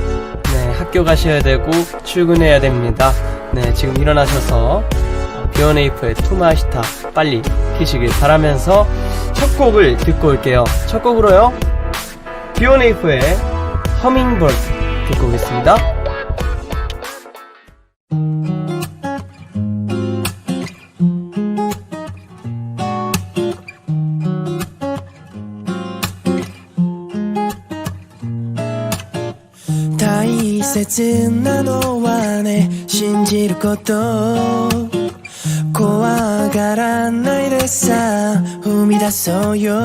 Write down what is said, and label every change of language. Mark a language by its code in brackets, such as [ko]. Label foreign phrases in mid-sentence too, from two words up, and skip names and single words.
[ko] 네, 학교 가셔야 되고 출근해야 됩니다. 네, 지금 일어나셔서 비오네이퍼의 투마시타 빨리 키시길 바라면서 첫 곡을 듣고 올게요. 첫 곡으로요, 비오네이퍼의 허밍버드 듣고 오겠습니다. [ja] 大切なのはね、信じること怖がらないでさ、踏み出そうよ。